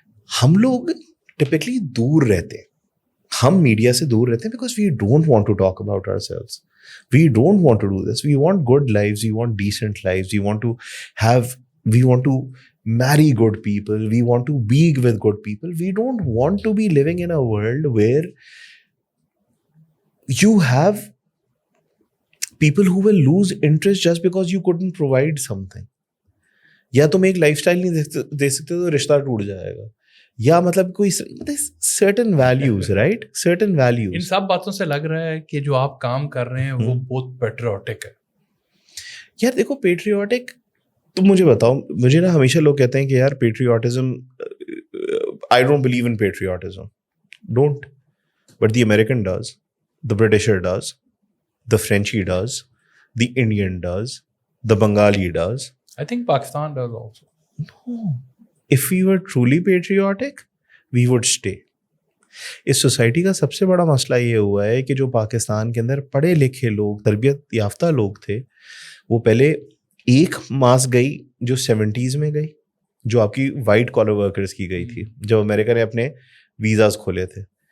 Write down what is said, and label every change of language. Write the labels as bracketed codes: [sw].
[ur] ہم لوگ ٹپکلی دور رہتے ہیں, ہم میڈیا سے دور رہتے ہیں [en] Because we don't want to talk about ourselves. We don't want to do this. We want good lives, we want decent lives, we want to marry good people, we want to be with good people. We don't want to be living in a world where you have people who will lose interest just because you couldn't provide something. [ur] یا تم ایک life style نہیں دے سکتے تو رشتہ ٹوٹ جائے گا, یا مطلب کوئی [en] certain values, right? certain values. [ur] ان سب باتوں سے لگ رہا ہے کہ جو آپ کام کر رہے ہیں وہ بہت پیٹریوٹک ہے. یار دیکھو پیٹریوٹک, تم مجھے بتاؤ, مجھے نا ہمیشہ لوگ کہتے ہیں کہ یار patriotism, [en] I don't believe in patriotism, don't, but the American does, the Britisher does, the Frenchie does, the Indian does, the Bengali does. I think Pakistan does also. No. If we were truly patriotic, we would stay. [ur] اس society کا سب سے بڑا مسئلہ یہ ہوا ہے کہ جو پاکستان کے اندر پڑھے لکھے لوگ, تربیت یافتہ لوگ تھے, وہ پہلے ایک ماس گئی جو 70s میں گئی, جو آپ کی وائٹ کالر ورکرز کی گئی تھی جب امریکہ نے اپنے ویزاز کھولے تھے.